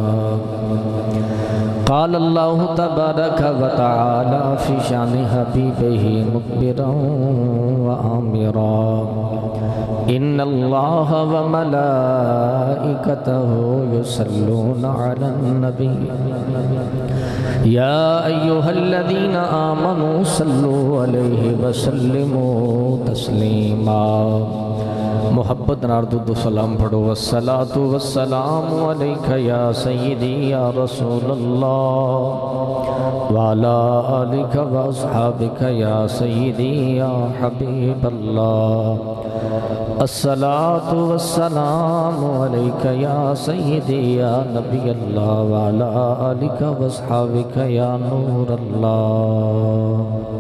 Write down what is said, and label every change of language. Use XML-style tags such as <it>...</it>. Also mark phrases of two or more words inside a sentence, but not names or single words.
<ar>قال الله تبارك وتعالى في شان حبيبه مخبرا وآمرا إن الله وملائكته يصلون على النبي يا أيها الذين آمنوا صلوا عليه وسلموا تسليما محبت ناردد</ar> <ur>سلام پڑھو</ur> <ar>والصلاة والسلام علیکہ یا سیدی یا رسول اللہ وعلا آلکہ واصحابکہ یا سیدی یا حبیب اللہ الصلاة والسلام علیکہ یا سیدی یا نبی اللہ وعلا آلکہ واصحابکہ یا نور اللہ</ar>